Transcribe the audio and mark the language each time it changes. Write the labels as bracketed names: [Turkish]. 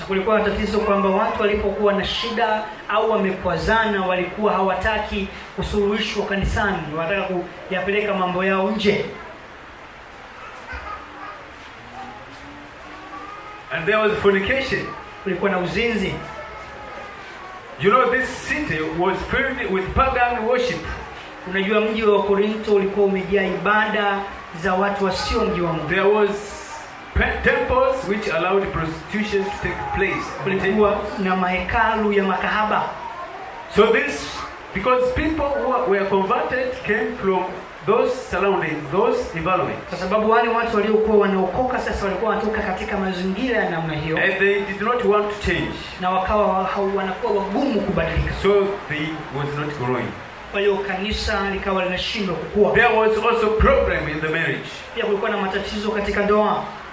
[Swahili] Na kulikuwa na tatizo kwamba watu walipokuwa na shida au wamekwazana walikuwa hawataki kusuluhishwa kanisani, wanataka kuyapeleka mambo yao nje. [English] And there was fornication. [Swahili] Kulikuwa na uzinzi. [English] You know, this city was filled with pagan worship. [Swahili] Unajua mji wa Korinto ulikuwa umejaa ibada za watu wasio mji wa Mungu. [English] There was temples which allowed prostitution to take place. [Swahili] Kulikuwa na mahekalu ya makahaba. [English] So this, because people who were converted came from those surroundings, those environments. [Swahili] Kwa sababu wale watu waliokuwa wanaokoka sasa walikuwa wanatoka katika mazingira ya namna hiyo. [English] And they did not want to change. [Swahili] Na wakawa wanakuwa wagumu kubadilika. [English] So they was not growing. [Swahili] Kwa hiyo kanisa likawa linashindwa kukua. [English] There was also problem in the marriage. [Swahili] Pia kulikuwa na matatizo katika ndoa.